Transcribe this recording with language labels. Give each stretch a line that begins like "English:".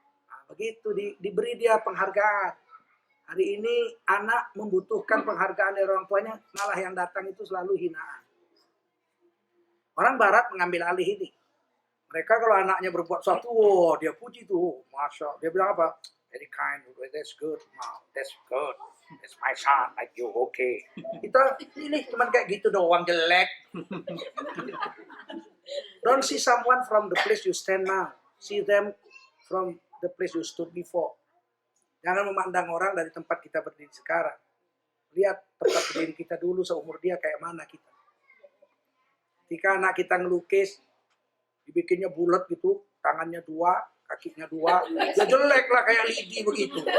Indonesian: Nah, begitu diberi dia penghargaan. Hari ini anak membutuhkan penghargaan dari orang tuanya, malah yang datang itu selalu hinaan. Orang Barat mengambil alih ini. Mereka kalau anaknya berbuat sesuatu, oh, dia puji tuh, Masya. Dia bilang apa?
English: Very kind, that's good, wow, that's good. That's my son, like you, okay.
Indonesian: Kita ini cuma kayak gitu doang, jelek.
English: Don't see someone from the place you stand now. See them from the place you stood before.
Indonesian: Jangan memandang orang dari tempat kita berdiri sekarang. Lihat tempat berdiri kita dulu seumur dia kayak mana kita. Ketika anak kita ngelukis, dibikinnya bulat gitu, tangannya 2, kakinya 2, ya jelek lah kayak lidi begitu.